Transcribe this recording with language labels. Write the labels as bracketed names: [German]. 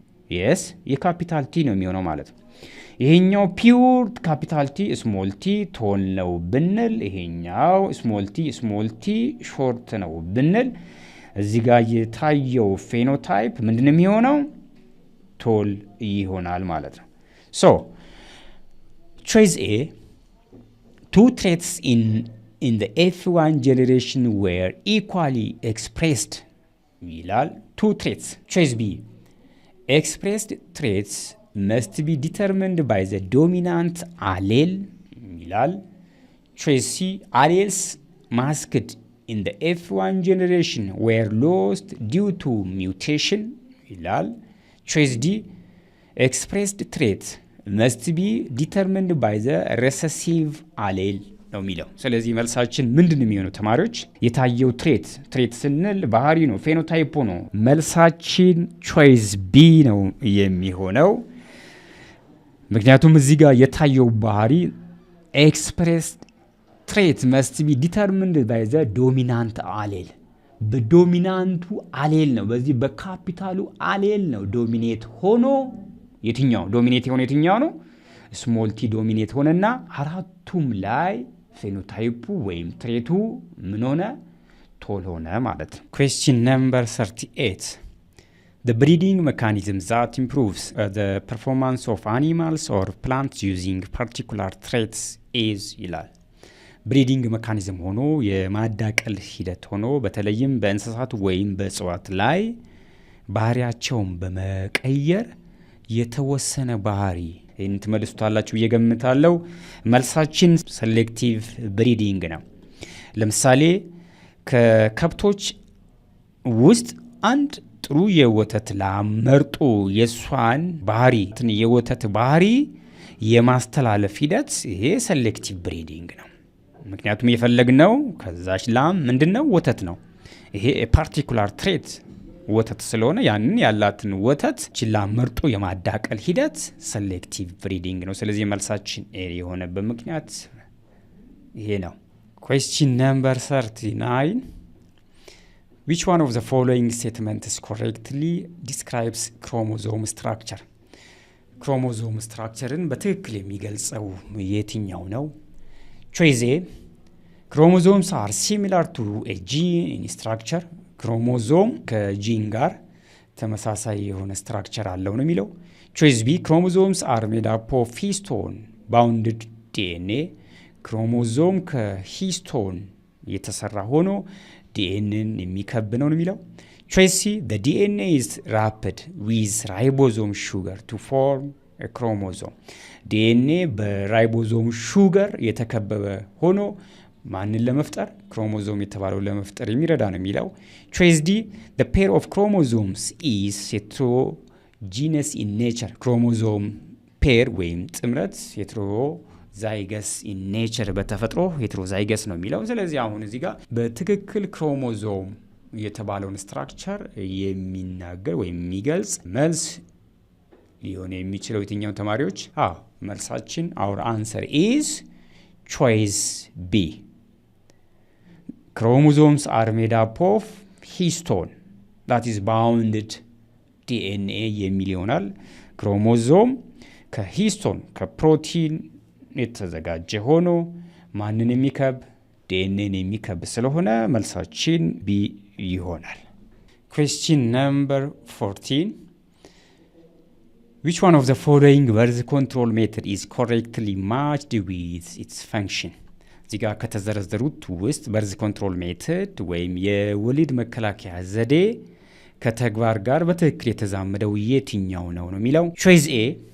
[Amharic] የስ የካፒታል ቲ ነው የሚሆነው ማለት ነው። ይሄኛው ፒውር ካፒታል ቲ ስሞል ቲ ቶል ነው ብንል፣ ይሄኛው ስሞል ቲ ሾርት ነው ብንል፣ እዚህ ጋር የታየው ፌኖታይፕ ምንድን የሚሆነው? ቶል ይሆናል ማለት ነው። [English] ሶ ቾይስ ኤ two traits in the F1 generation were equally expressed [Amharic] ይላል። [English] two traits ቾይስ ቢ expressed traits must be determined by the dominant allele [Amharic] ይላል። [English] ቾይስ ሲ alleles masked in the F1 generation were lost due to mutation ይላል። ቾይስ ዲ expressed trait must be determined by the recessive allele ነው የሚለው። [Amharic] ስለዚህ መልሳችን ምንድን ነው የሚሆነው ተማሪዎች? የታየው ትሬት ስንል ባህሪ ነው፣ ፌኖታይፕ ነው። መልሳችን ቾይስ ቢ ነው የሚሆነው። ምክንያቱም እዚህ ጋር የታየው ባህሪ [English] expressed trait must be determined by the dominant allele [Amharic] በዶሚናንቱ አሌል ነው። በዚህ በካፒታሉ አሌል ነው ዶሚኔት ሆኖ የትኛው ዶሚኔት የሆነ የትኛው ነው? ስሞል ቲ ዶሚኔት ሆነና አራቱም ላይ ፌኖታይፑ ወይም ትሬቱ ምን ሆነ? ቶል ሆነ ማለት ነው። [English] question number 38 the breeding mechanism that improves the performance of animals or plants using particular traits is ይላል። [Amharic] ብሪዲንግ ሜካኒዝም ሆኖ የማዳቀል ሂደት ሆኖ በተለይም በእንስሳት ወይም በእጽዋት ላይ ባህሪያቸውን በመቀየር የተወሰነ ባህሪ ይህን ትመልሱታላችሁ ብዬ ገምታለሁ። መልሳችን ሴሌክቲቭ ብሪዲንግ ነው። ለምሳሌ ከከብቶች ውስጥ አንድ ጥሩ የወተት ላም መርጦ የሷን ባህሪ የወተት ባህሪ የማስተላለፍ ሂደት ይሄ ሴሌክቲቭ ብሪዲንግ ነው። ምክንያቱም የፈለግነው ከዛች ላም ምንድነው? ወተት ነው። ይሄ ፓርቲኩላር ትሬት ወተት ስለሆነ ያንን ያላትን ወተት ችላ መርጦ የማዳቀል ሂደት ሴሌክቲቭ ብሪዲንግ ነው። ስለዚህ መልሳችን ኤ የሆነበት ምክንያት ይሄ ነው። [English] Question number 39. Which one of the following statements correctly describes chromosome structure? [Amharic] ክሮሞዞም ስትራክቸርን በትክክል የሚገልጸው የትኛው ነው? [English] Choice A. Chromosomes are similar to a gene in structure. [Amharic] ክሮሞዞም ከጂን ጋር ተመሳሳይ የሆነ ስትራክቸር አለው ነው የሚለው። [English] Choice B. Chromosomes are made up of histone bounded DNA. [Amharic] ክሮሞዞም ከሂስቶን የተሰራ ሆኖ ዲኤንኤን የሚከብ ነው የሚለው። [English] Choice C. The DNA is wrapped with ribosome sugar to form a chromosome. [Amharic] DNA በራይቦዞም ሹገር የተከበበ ሆኖ ማንን ለመፍጠር? ክሮሞዞም የተባለው ለመፍጠር የሚረዳ ነው የሚለው። [English] Choice D. The pair of chromosomes is heterogeneous in nature. [Amharic] ክሮሞዞም ፔር ወይም ጥምረት ሄትሮዛይገስ ኢን ኔቸር በተፈጥሮ ሄትሮዛይገስ ነው የሚለው። ስለዚህ አሁን እዚህ ጋር በትክክል ክሮሞዞም የተባለውን ስትራክቸር የሚናገር ወይም የሚገልጽ መልስ ሊሆን የሚችለው የትኛው ተማሪዎች? መልሳችን [English] our answer is choice B. Chromosomes are made up of histone that is bounded DNA [Amharic] የሚል ይሆናል። ክሮሞዞም ከሂስቶን ከፕሮቲን የተዘጋጀ ሆኖ ማንን የሚከብ? ዲኤንኤን የሚከብ ስለሆነ መልሳችን ቢ ይሆናል። [English] Question number 14. Which one of the following birth control method is correctly matched with its function? [Amharic] እዚህ ጋር ከተዘረዘሩት ውስጥ በርዝ ኮንትሮል ሜተድ ወይም የወሊድ መከላከያ ዘዴ ከተግባር ጋር በትክክል የተዛመደው የትኛው ነው የሚለው። [English] Choice A.